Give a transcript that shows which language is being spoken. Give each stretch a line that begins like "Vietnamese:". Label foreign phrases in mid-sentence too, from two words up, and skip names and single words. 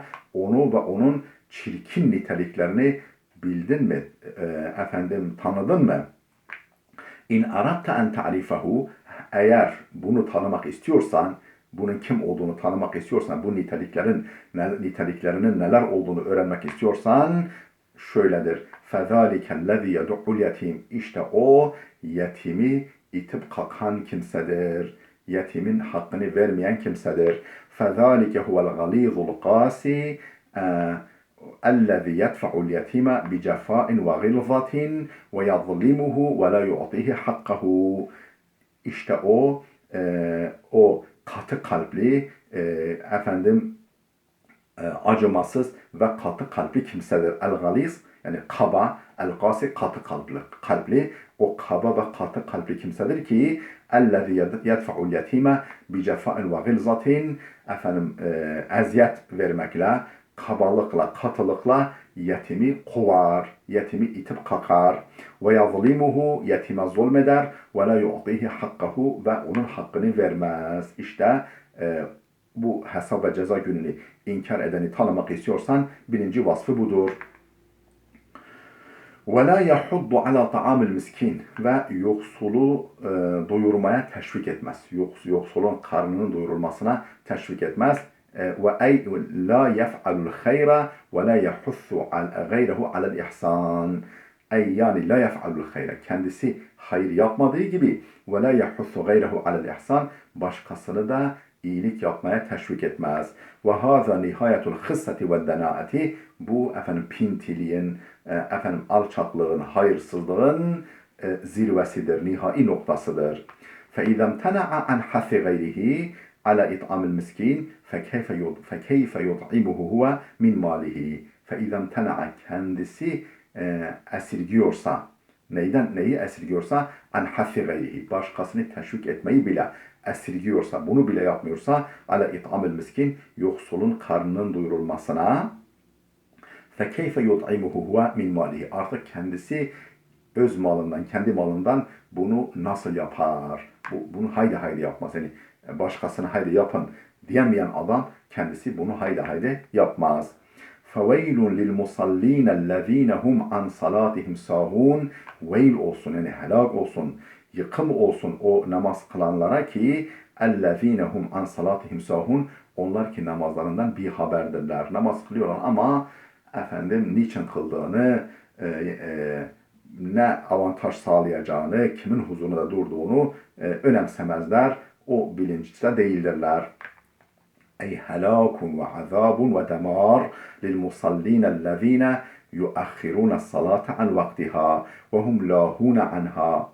Turkish: Onu ve onun çirkin niteliklerini bildin mi? Tanıdın mı?
Arabic: إن أردت أن تعرفه,
Turkish: eğer bunu tanımak istiyorsan, bunun kim olduğunu tanımak istiyorsan, bu niteliklerinin neler olduğunu öğrenmek istiyorsan, şöyledir.
Arabic: فَذَٰلِكَ الَّذِي يَدُعُّ الْيَتِيمِ.
Turkish: İşte o yetimi itip kalkan kimsedir. Yetimin hakkını vermeyen kimsedir.
Arabic: فَذَٰلِكَ هُوَ الْغَلِيظُ الْقَاسِ الذي يدفع اليتيم بجفاء وغلظة ويظلمه ولا يعطيه حقه.
Turkish: İşte o katı kalpli, acımasız ve katı kalpli kimsedir. El-galiz yani kaba, el-gasi katı kalpli, o kaba ve katı kalpli kimsedir ki
Arabic: الذي يدفع اليتيم بجفاء وغلظة,
Turkish: eziyet vermekle, kabalıkla, katılıkla yetimi kovar, yetimi itip kakar.
Arabic: ويظلمه,
Turkish: yetime zulmeder.
Arabic: ولا يعطيه حقه,
Turkish: ve onun hakkını vermez. İşte bu hesap ve ceza gününü inkar edeni tanımak istiyorsan birinci vasfı budur.
Arabic: وَلَا يَحُضُّ عَلَى طَعَامِ الْمِسْكِينَ.
Turkish: Ve yoksulu doyurmaya teşvik etmez. Yoksulun karnının doyurulmasına teşvik etmez.
Arabic: وَاَيْ لَا يَفْعَلُ الْخَيْرَ وَلَا يَحُثُّ غَيْرَهُ عَلَى الْإِحْسَانِ.
Turkish: Yani
Arabic: لا يفعل الخير,
Turkish: kendisi hayır yapmadığı gibi
Arabic: ولا يحث غيره على الإحسان,
Turkish: başkasını da iyilik yapmaya teşvik etmez.
Arabic: وهذا نهاية الخسة والدناءة.
Turkish: Bu pintiliğin, alçaklığın, hayırsızlığın zirvesidir, nihai noktasıdır.
Arabic: فَاِذَا امْتَنَعَ عَنْ حَثِّ غَيْرِهِ عَلَى اِطْعَامِ الْمِسْكِينَ فَكَيْفَ يُطْعِمُهُ هُوَ مِنْ مَالِهِ. فَاِذَا امْتَنَعَ,
Turkish: kendisi esirgiyorsa, neyi esirgiyorsa,
Arabic: عن حث غيره,
Turkish: başkasını teşvik etmeyi bile esirgiyorsa, bunu bile yapmıyorsa,
Arabic: على إطعام المسكين,
Turkish: yoksulun karnının doyurulmasına,
Arabic: فكيف يطعمه هو من ماله,
Turkish: artık kendisi öz malından, kendi malından bunu nasıl yapar? Bunu haydi yapmaz. Yani başkasına haydi yapın diyemeyen adam kendisi bunu haydi yapmaz.
Arabic: فَوَيْلٌ لِلْمُصَلِّينَ الَّذ۪ينَ هُمْ عَنْ صَلَاتِهِمْ سَاهُونَ.
Turkish: Veil olsun, yani helak olsun, yıkım olsun o namaz kılanlara ki
Arabic: اَلَّذ۪ينَ هُمْ عَنْ صَلَاتِهِمْ سَاهُونَ.
Turkish: Onlar ki namazlarından bir haberdirler. Namaz kılıyorlar ama niçin kıldığını, ne avantaj sağlayacağını, kimin huzurunda durduğunu önemsemezler. O bilinçte değildirler.
Arabic: أي هلاك وعذاب ودمار للمصلين الذين يؤخرون الصلاة عن وقتها وهم لاهون عنها.